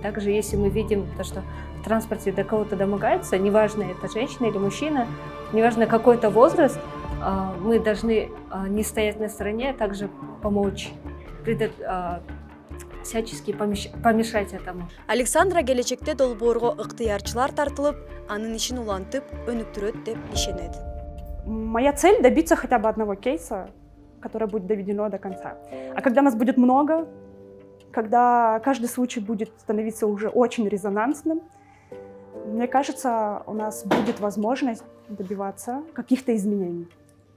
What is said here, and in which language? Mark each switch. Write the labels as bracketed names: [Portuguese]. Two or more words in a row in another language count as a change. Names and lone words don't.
[Russian] Также, если мы видим, что в транспорте до кого-то домогаются, неважно, это женщина или мужчина, неважно, какой-то возраст, мы должны не стоять на стороне, а также помочь, всячески помешать этому. [Kyrgyz] Александра келечекте долбоорго ыктыярчылар тартылып, анын ишин улантып, өнүктүрөт деп ишенет. [Russian] Моя цель — добиться хотя бы одного кейса, которое будет доведено до конца. А когда нас будет много, когда каждый случай будет становиться уже очень резонансным, мне кажется, у нас будет возможность добиваться каких-то изменений.